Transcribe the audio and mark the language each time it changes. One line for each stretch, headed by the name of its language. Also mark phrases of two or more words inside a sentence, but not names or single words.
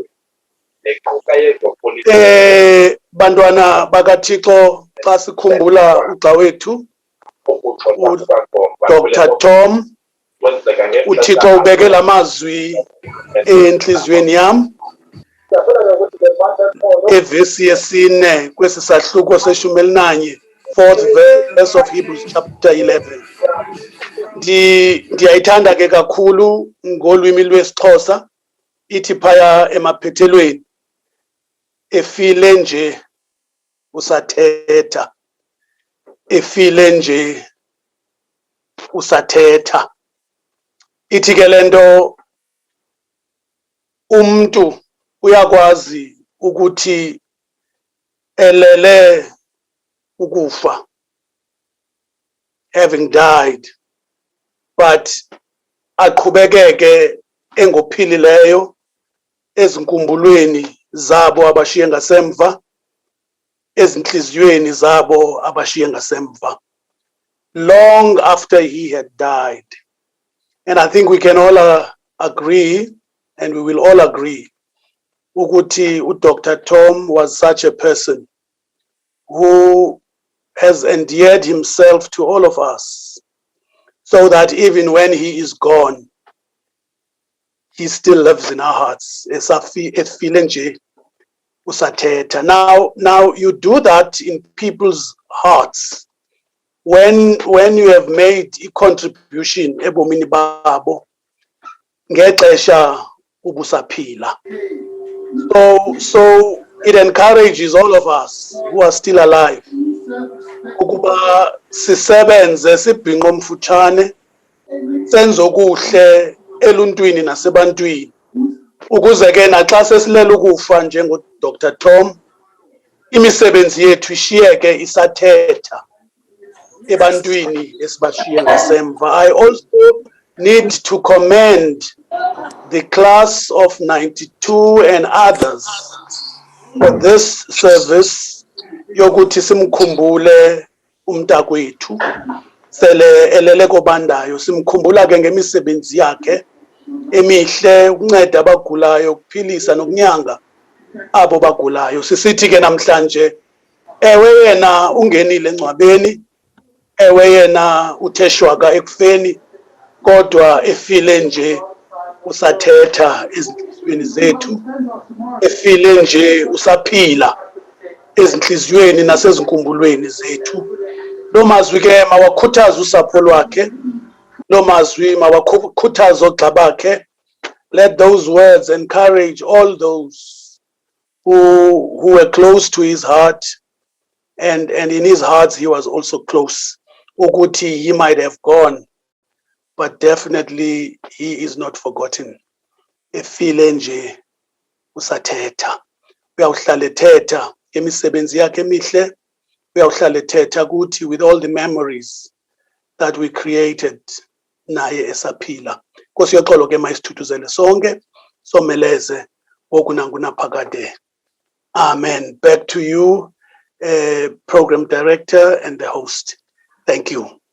Xhosa: Bantwana bakaThixo, xa sikhumbula ugxa wethu uDr. Tom, uThixo ubeke lamazwi enhliziyweni yam evesi yesine kwesi sahluko se-11,
English: 4th verse of Hebrews chapter 11.
Xhosa: Ndiyayithanda ke kakhulu ngolwimi lwesiXhosa, ithi phaya emaphethelweni, efile nje usathetha, efile nje usathetha. Ithi ke lento umuntu uyakwazi ukuthi elele ukufa,
English: having died, but
Xhosa: aqhubekeke engophilileyo ezinkumbulweni zabo abashiye ngasemva, ezinhliziyweni zabo abashiye ngasemva,
English: long after he had died. And I think we can all agree, and we will all agree, ukuthi uDr. Tom was such a person who has endeared himself to all of us, so that even when he is gone, he still lives in our hearts.
Xhosa: Efile nje usathetha.
English: Now you do that in people's hearts when you have made a contribution
Xhosa: ebomini babo ngexesha ubusaphila.
English: So it encourages all of us who are still alive
Xhosa: ukuba sisebenze sibhinqe omfutshane, senze okuhle eluntwini nasebantwini, ukuze ke naxa sesilela ukufa njengoDr. Tom, imisebenzi yethu ishiyeke isathetha ebantwini esibashiye ngasemva.
English: I also need to commend the class of 92 and others for this service
Xhosa: yokuthi simkhumbule umntakwethu sele elele kobandayo. Simkhumbula ke ngemisebenzi yakhe emihle, ukunceda abagulayo, ukuphilisa nokunyanga abo bagulayo. Sisithi ke namhlanje, ewe yena ungenile engcwabeni, ewe yena uthe shwaka ekufeni, kodwa efile nje usathetha ezinhliziyweni zethu, efile nje usaphila ezinhliziyweni nasezinkumbulweni zethu. Lo mazwi ke mawakhuthaze usapho lwakhe, lo mazwi mawakhuthaze ogxa bakhe.
English: Let those words encourage all those who were close to his heart, and in his heart he was also close. Ukuthi he might have gone, but definitely he is not forgotten.
Xhosa: Efile nje usathetha. Uyawuhlala ethetha ngemisebenzi yakhe emihle, uyawuhlala ethetha kuthi
English: with all the memories that we created
Xhosa: naye esaphila. Nkosi yoxolo ke mayisithuthuzele sonke, someleze wokunaphakade. Amen.
English: Back to you, program director and the host. Thank you.